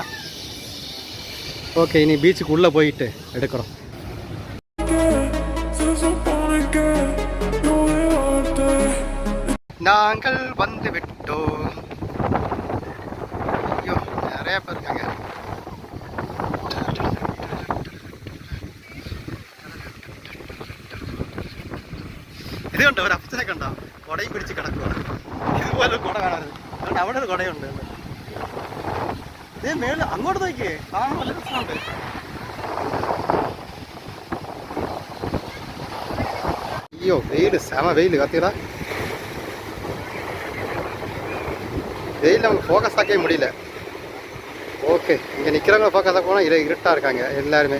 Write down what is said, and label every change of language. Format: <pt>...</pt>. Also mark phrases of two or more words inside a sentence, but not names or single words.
<ta>ஓகே, இனி பீச்சுக்கு உள்ளே போயிட்டு எடுக்கிறோம். நாங்கள் வந்து விட்டோம். ஐயோ, நிறைய பேர் இருக்காங்க.</ta> <ml>ഇത് കണ്ടോ, ഒരു അപ്പച്ചനെ കണ്ടോ, കുടയും പിടിച്ച് കിടക്കുക. ഇതുപോലെ കുട കാണരുത്. അതുകൊണ്ട് അവിടെ ഒരു കുടയുണ്ട്. ഇതേ മേളിൽ അങ്ങോട്ട് നോക്കിയേ, കാണാൻ നല്ല രസമുണ്ട്. അയ്യോ, വെയിൽ സെമ വെയിൽ കത്തിയടാ.</ml> <ta>வெயில் நமக்கு ஃபோக்கஸ் ஆக்கவே முடியல. ஓகே, இங்கே நிற்கிறவங்க ஃபோக்கஸ் ஆக போனால் இருட்டாக இருக்காங்க எல்லாருமே.</ta>